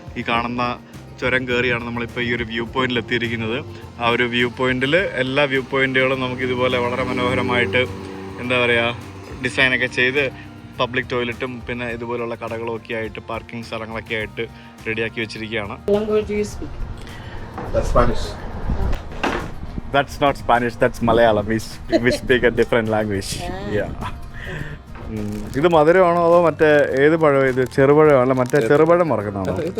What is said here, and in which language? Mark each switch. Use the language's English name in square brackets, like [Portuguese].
[Malayalam] ഈ കാണുന്ന ചുരം കയറിയാണ് നമ്മളിപ്പോൾ ഈ ഒരു വ്യൂ പോയിന്റിൽ എത്തിയിരിക്കുന്നത്. ആ ഒരു വ്യൂ പോയിന്റിൽ എല്ലാ വ്യൂ പോയിന്റുകളും നമുക്ക് ഇതുപോലെ വളരെ മനോഹരമായിട്ട് എന്താ പറയുക ഡിസൈനൊക്കെ ചെയ്ത് പബ്ലിക് ടോയ്ലറ്റും പിന്നെ ഇതുപോലുള്ള കടകളും ഒക്കെ ആയിട്ട് പാർക്കിംഗ് സ്ഥലങ്ങളൊക്കെ ആയിട്ട് റെഡിയാക്കി വെച്ചിരിക്കുകയാണ്. [English] That's not Spanish, that's Malayalam. We speak a different language. [Malayalam] Yeah. ഇത് മധുരമാണോ അതോ മറ്റേ ഏത് പഴം? ഇത് ചെറുപഴമാണല്ലോ, മറ്റേ ചെറുപഴം മറക്കുന്നതാണോ?